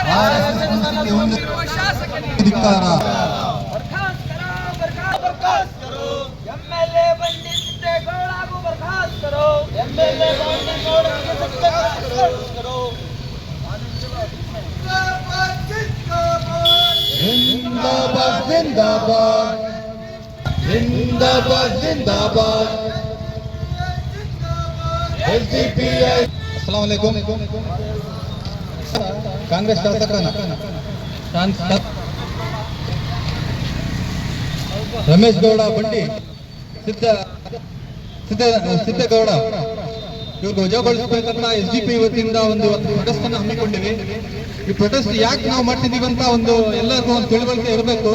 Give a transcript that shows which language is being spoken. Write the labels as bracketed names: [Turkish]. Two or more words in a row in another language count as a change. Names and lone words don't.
[Hindi] ಎಂಎಲ್ಎ ಬಂಡಿ ಸಿದ್ದೇಗೌಡಗೂ बर्ख़ास्त करो. ಎಂಎಲ್ಎ ಬಂಡಿ ಗೌಡರಿಗೆ बर्ख़ास्त करो. जिंदाबाद जिंदाबाद जिंदाबाद जिंदाबाद एसडीपीआई. [Arabic] السلام عليكم. [Kannada] कांग्रेस शासकांना ರಮೇಶ್ ಗೌಡ ಬಂಡಿ ಸಿದ್ದೇಗೌಡ ಇವ್ರಿಗೆ ವಜಾಗೊಳಿಸಬೇಕಂತ ಎಸ್ಡಿಪಿ ವತಿಯಿಂದ ಒಂದು ಪ್ರೊಟೆಸ್ಟ್ ಅನ್ನು ಹಮ್ಮಿಕೊಂಡಿವಿ. ಈ ಪ್ರೊಟೆಸ್ಟ್ ಯಾಕೆ ನಾವು ಮಾಡ್ತಿದೀವಿ ಅಂತ ಎಲ್ಲರಿಗೂ ಒಂದು ತಿಳುವಳಿಕೆ ಇರಬೇಕು.